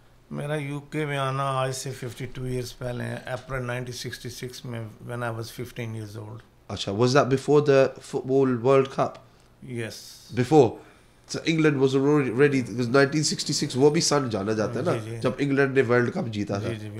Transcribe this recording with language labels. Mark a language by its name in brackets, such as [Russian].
[Urdu] میرا یو کے میں آنا آج سے 52 ایئرس پہلے ہے, اپریل 1966 میں, [English] when I was 15 years old. اچھا, was that before the football world cup? Yes. Before. So England was already, because [Urdu] 1966 وہ بھی سن جانا جاتا ہے نا جب انگلینڈ نے ورلڈ کپ جیتا تھا.